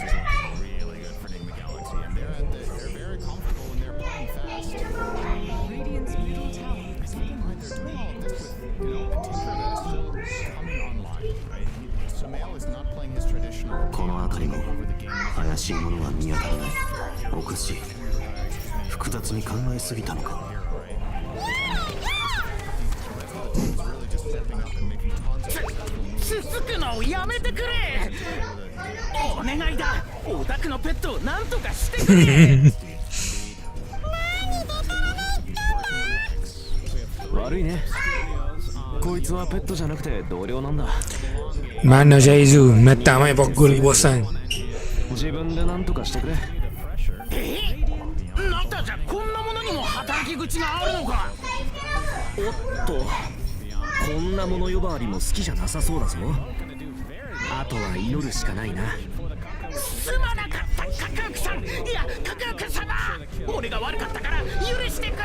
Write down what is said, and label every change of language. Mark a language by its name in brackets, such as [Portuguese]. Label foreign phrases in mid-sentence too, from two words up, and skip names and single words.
[Japanese] この辺りも怪しいものは見当たらない. おかしい. 複雑に考えすぎたのか. 続くのをやめてくれ。お願いだ。オタクのペットを何とかしてくれ。悪いね。こいつはペットじゃなくて同僚なんだ。 Mana Shaizu mata mai pukul bosan. 自分で何とかしてくれ。なんだじゃこんなものにも働き口があるのか。おっと、こんなもの呼ばわりも好きじゃなさそうだぞ。あとは祈るしかないな。すまなかったカクークさん。いやカクーク様、俺が悪かったから許してくれ。